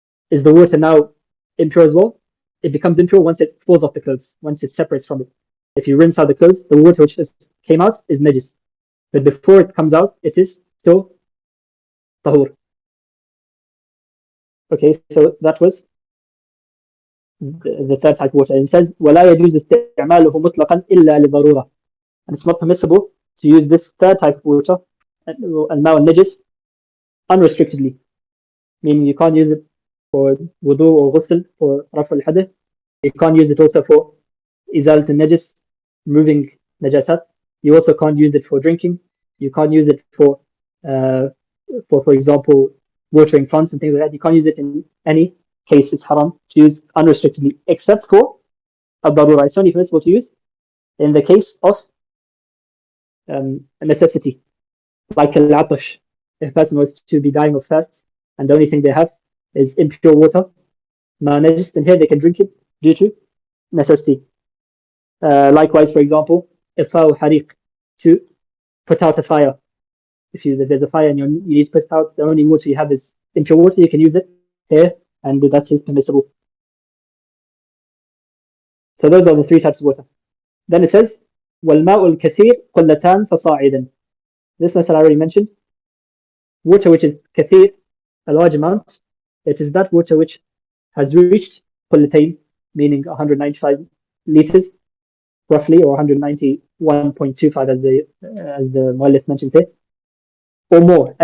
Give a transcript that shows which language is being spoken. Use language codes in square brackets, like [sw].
[en] Is the water now impure as well? It becomes impure once it falls off the clothes, once it separates from it. If you rinse out the clothes, the water which just came out is najis. But before it comes out, it is still tahur. Okay, so that was the third type of water. It says, [ar] وَلَا يَجُوزُ اسْتِعْمَالُهُ مُطْلَقًا إِلَّا لِضَرُورَةٍ. [en] And it's not permissible to use this third type of water, al-ma' al-najis, unrestrictedly. Meaning you can't use it for wudu or ghusl, for raf al-hadath. You can't use it also for izalat al-najis, removing najasat. You also can't use it for drinking. You can't use it for example, watering plants and things like that. You can't use it in any case. It's haram to use unrestrictedly, except for al-darura. It's only permissible to use in the case of a necessity, like al-atash. If a person was to be dying of thirst and the only thing they have is impure water, [ar] Ma najis, [en] then here they can drink it due to necessity. Likewise, for example, [ar] ifa'u hariq, [en] to put out a fire. If there's a fire and you need to put out, the only water you have is impure water, you can use it here, and that is permissible. So those are the three types of water. Then it says, [ar] وَالْمَاءُ الْكَثِيرُ قُلَّتَانْ فَصَاعِدًا. [en] This method I already mentioned. Water which is kathir, a large amount, it is that water which has reached قُلَّتَيْن, meaning 195 liters, roughly, or 191.25 as the Mu'allif mentions here, or more.